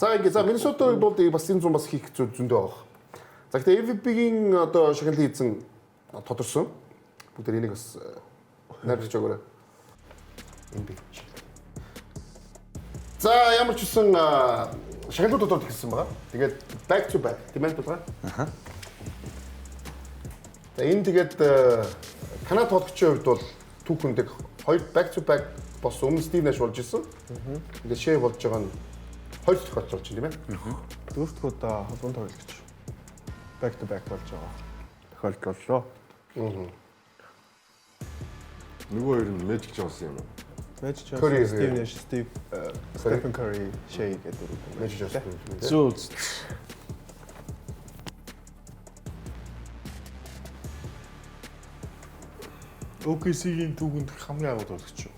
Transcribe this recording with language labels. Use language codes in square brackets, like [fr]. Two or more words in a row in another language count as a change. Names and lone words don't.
[mn] За ингээ за Миннесотагийн бол бас энэ зам бас хийх зөндөө байгаа. За гэхдээ MVP-гийн одоо шагналыг хийсэн тодорсон. Бүгд энийг бас найруулж өгөөрэй. NBA. За ямар ч үсэн шагналууд тодорхой хийсэн байгаа. Тэгээд [en] back to back [mn] тийм ээ байна. За энэ тэгээд Канада тоглогчийн хувьд бол түүхэндээ хоёр [en] back to back [mn] болсон. Өмнө Стив Нэш болж исэн. Тэгээд Шей болж байгаа нь хоёр тохиолдол болж байна тийм ээ. Дөрөвдүгээр удаа холбон тоглогч [en] back to back [mn] болж байгаа. Тохиолдлоо. Нөгөө хоёр нь Magic Johnson юм уу? Magic Curry, Johnson, Steve Nash, Stephen Curry, Shea гэдэг. Magic Johnson. Зөө. OKC-гийн түүхэнд хамгийн агуу тоглогч юу?